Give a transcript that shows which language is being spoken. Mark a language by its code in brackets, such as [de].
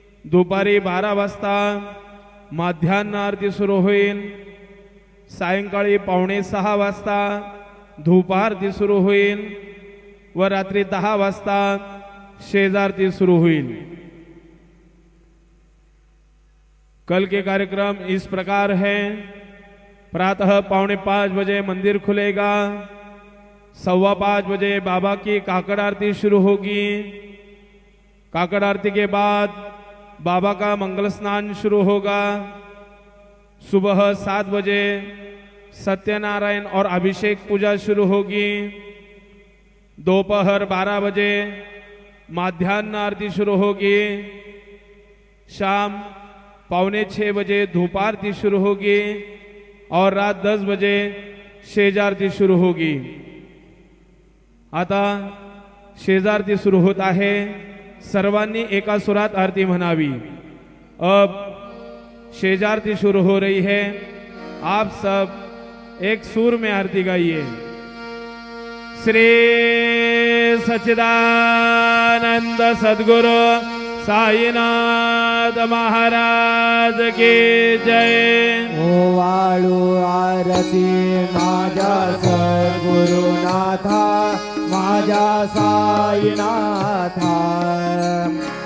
[mr] दुपारी 12 वाजता माध्यान्ह आरती सुरू होईल। सायंकाळी 5:45 वाजता धूप आरती सुरू होईल व रात्री 10 वाजता शेजारती सुरू होईल। [hi] कल के कार्यक्रम इस प्रकार है। प्रातः 4:45 बजे मंदिर खुलेगा। 5:15 बजे बाबा की काकड़ आरती शुरू होगी। काकड़ आरती के बाद बाबा का मंगल स्नान शुरू होगा। सुबह 7 बजे सत्यनारायण और अभिषेक पूजा शुरू होगी। दोपहर 12 बजे माध्यान्ह आरती शुरू होगी। शाम 5:45 बजे धूप आरती शुरू होगी और रात 10 बजे शेजारती शुरू होगी। [mr] आता शेजारती सुरू होत आहे। सर्वांनी एका सुरात आरती म्हणावी। [hi] अब शेजारती शुरू हो रही है। आप सब एक सुर में आरती गाइए। श्री सच्चिदानंद सद्गुरु साईनाथ महाराज की जय। [mr] ओवाळू आरती माझ्या सद्गुरुनाथा, माझ्या साईनाथा।